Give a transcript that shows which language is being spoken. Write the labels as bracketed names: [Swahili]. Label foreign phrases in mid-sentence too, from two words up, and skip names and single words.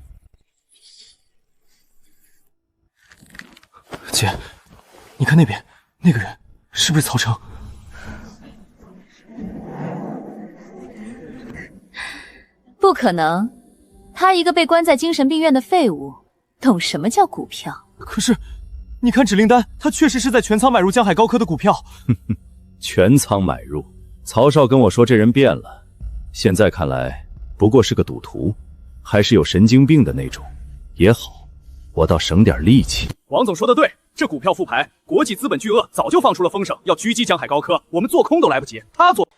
[Chinese] 姐，你看那邊那個人是不是曹成？不可能，他一個被關在精神病院的廢物，懂什麼叫股票？可是，你看指令單，他確實是在全倉買入江海高科的股票。全倉買入？曹少跟我說這人變了，現在看來不過是個賭徒，還是有神經病的那種。也好，我倒省點力氣。王總說的對，這股票復牌，國際資本巨鱷早就放出了風聲，要狙擊江海高科，我們做空都來不及，他做。